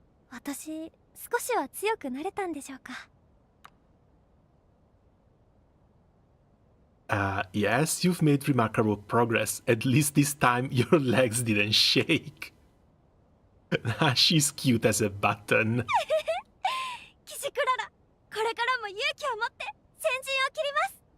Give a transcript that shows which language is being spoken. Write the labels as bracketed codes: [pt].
[ja] 私少しは強くなれたんでしょうか? [en] Yes, you've made remarkable progress. At least this time your legs didn't shake. She's cute as a button. [ja] 騎士クララ、これからも勇気を持って先陣を切ります。